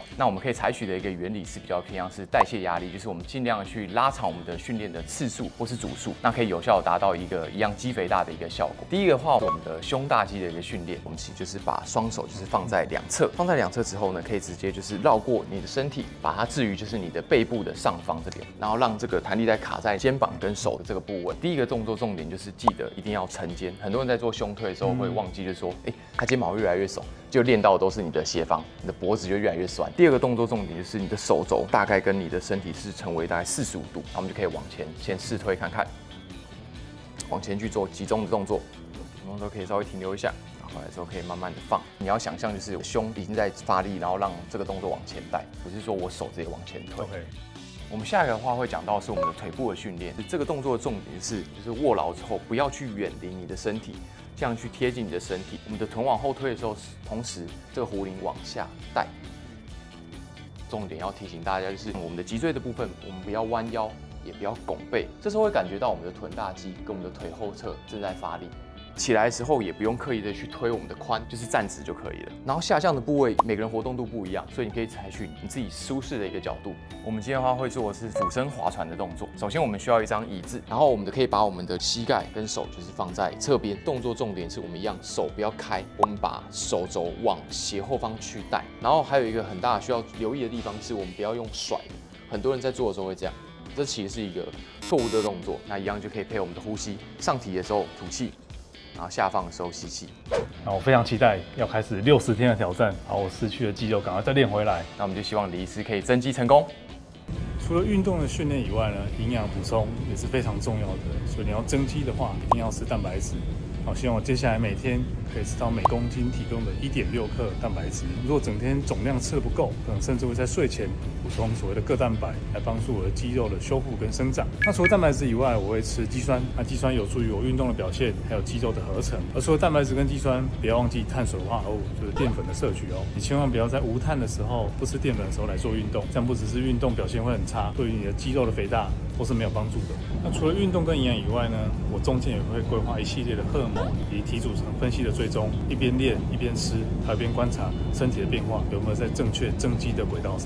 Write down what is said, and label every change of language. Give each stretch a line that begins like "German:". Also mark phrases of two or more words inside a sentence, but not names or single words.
Chinese: 那我們可以採取的一個原理是比較偏向是代謝壓力，就是我們盡量去拉長我們的訓練的次數或是組數，那可以有效達到一個一樣肌肥大的一個效果。第一個的話，我們的胸大肌的一個訓練，我們其實就是把雙手就是放在兩側，放在兩側之後呢，可以直接就是繞過你的身體，把它置於就是你的背部的上方這邊，然後讓這個彈力帶卡在肩膀跟手的這個部位。第一個動作重點就是记得一定要沉肩，很多人在做胸推的時候會忘記，就是說，他肩膀會越來越聳，就練到的都是你的斜方，你的脖子就越來越酸。第二個動作重點就是你的手肘大概跟你的身體是成為大概45度，那我們就可以往前先試推看看，往前去做集中的动作，动作可以稍微停留一下，然後来之後可以慢慢的放。你要想象就是胸已經在發力，然後讓這個動作往前帶，不是說我手直接往前推。我們下一個的話會講到是我們的腿部的訓練，這個動作的重點是就是握牢之後不要去遠離你的身體，這樣去貼近你的身體。我們的臀往後推的時候，同時這個壺鈴往下帶。重點要提醒大家就是我們的脊椎的部分，我們不要彎腰，也不要拱背，這時候會感覺到我們的臀大肌跟我們的腿後側正在發力。起来的時候也不用刻意的去推我們的髖，就是站直就可以了。然後下降的部位，每個人活動度不一樣，所以你可以採取你自己舒適的一個角度。我們今天的話會做的是俯身划船的動作。首先我們需要一張椅子，然後我们可以把我們的膝蓋跟手就是放在側邊。動作重點是我們一樣手不要開，我們把手肘往斜後方去帶。然後還有一個很大需要留意的地方是我們不要用甩的，很多人在做的時候會這樣，這其實是一個錯誤的動作。那一樣就可以配我們的呼吸，上提的時候吐氣。然後下放的時候吸氣。那我非常期待要開始60天的挑戰，把我失去的肌肉趕快再練回來。那我們就希望李醫師可以增肌成功。除了運動的訓練以外呢，營養補充也是非常重要的。所以你要增肌的話，一定要吃蛋白質。好，希望我接下來每天可以吃到每公斤體重的1.6克蛋白質。如果整天總量吃得不夠，可能甚至會在睡前補充所謂的各蛋白，來幫助我的肌肉的修復跟生長。那除了蛋白質以外，我會吃肌酸。那肌酸有助於我運動的表現，還有肌肉的合成。而除了蛋白質跟肌酸，不要忘記碳水化合物，就是澱粉的攝取哦。你千萬不要在無碳的時候、不吃澱粉的時候來做運動，這樣不只是運動表現會很差，對於你的肌肉的肥大都是沒有幫助的。那除了運動跟營養以外呢，我中間也會規劃一系列的荷爾蒙以及體組成分析的追蹤，一邊練一邊吃，還有一邊觀察身體的變化有沒有在正確增肌的軌道上。